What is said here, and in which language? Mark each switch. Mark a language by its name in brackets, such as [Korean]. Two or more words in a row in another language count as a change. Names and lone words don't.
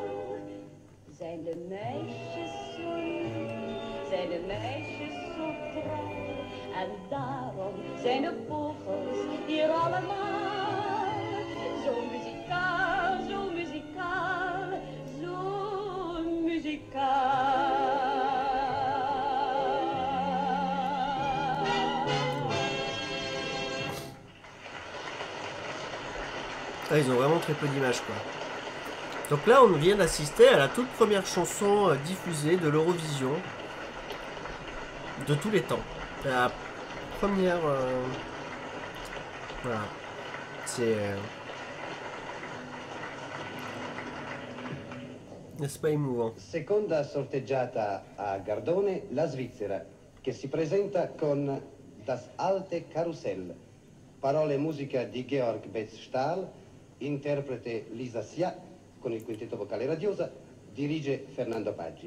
[Dutch] Zijn de meisjes zo lief, zijn de meisjes zo trouw, en daarom zijn de vogels hier allemaal zo muzikaal, zo muzikaal, zo muzikaal. [French] Ah, ils ont vraiment très peu d'images quoi. Donc là on vient d'assister à la toute première chanson diffusée de l'Eurovision de tous les temps. La première... Voilà. C'est... N'est-ce pas émouvant? [Italian] Seconda sorteggiata a Gardone, la Svizzera, che si presenta con Das alte Karussell, parole e musica di Georg Betz Stahl, interprete Lisa Sia, con il quintetto vocale radiosa, dirige Fernando Paggi.